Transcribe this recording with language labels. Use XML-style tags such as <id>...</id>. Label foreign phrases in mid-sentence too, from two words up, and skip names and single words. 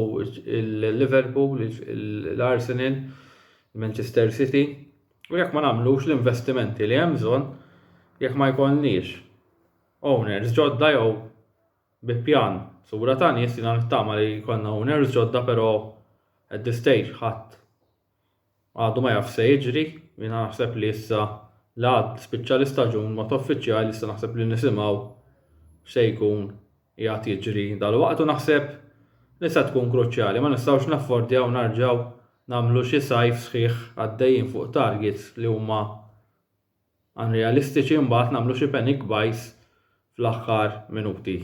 <mt>il-Liverpool, l-Arsenal, il-Manchester City u jekk ma nagħmlux l-investimenti li hemm bżonn jekk ma jkollniex owners ġodda jew bi pjan sura ta' nies jiena nittama li jkollna owners ġodda, però</mt> <en>at this stage</en> <mt>ħadd għadu ma jaf se jiġri, jiena naħseb li issa l-għad spiċċa l-istaġun mod uffiċjali issa naħseb li nisimgħu x'se jkun qiegħed jiġri dalwaqt u naħseb li se tkun kruċjali. Ma nistgħux naffordjaw narġgħu nagħmlu xi sajf sħiħ għaddejjin fuq targets li huma unrealistiċi mbagħad nagħmlu xi</mt> <en>panic buys</en> <mt>fl-aħħar minuti.</mt>